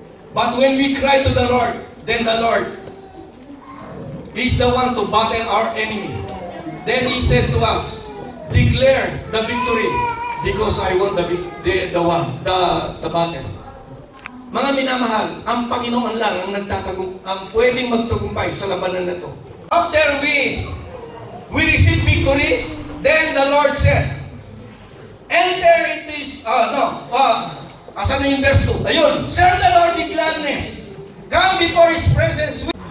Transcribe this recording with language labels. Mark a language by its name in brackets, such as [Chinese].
[English] But when we cry to the Lord, then the Lord is the one to battle our enemy. Then He said to us, declare the victory, because I won the battle. [Filipino] Mga minamahal, ang Panginoon lang ang ang pwedeng magtagumpay sa labanan na ito. [English] After we receive victory, then the Lord said, enter into His, [Filipino] asan na yung [English] verse 2? Ayun, serve the Lord in gladness. Come before His presence.